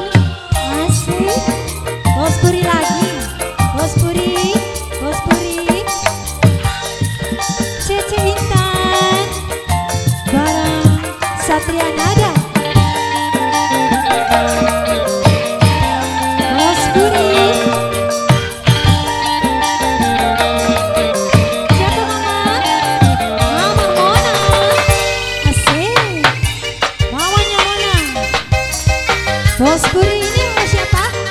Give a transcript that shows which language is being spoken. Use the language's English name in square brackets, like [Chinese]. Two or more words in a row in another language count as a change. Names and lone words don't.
[Indonesian] Asik. Bos Puri lagi. Bos Puri, Bos Puri. Cece Intan bareng Satria Nada. Bos Puri. Siapa mama? Mama Mona. Asik. Mamanya Mona. Bos Puri ini sama siapa?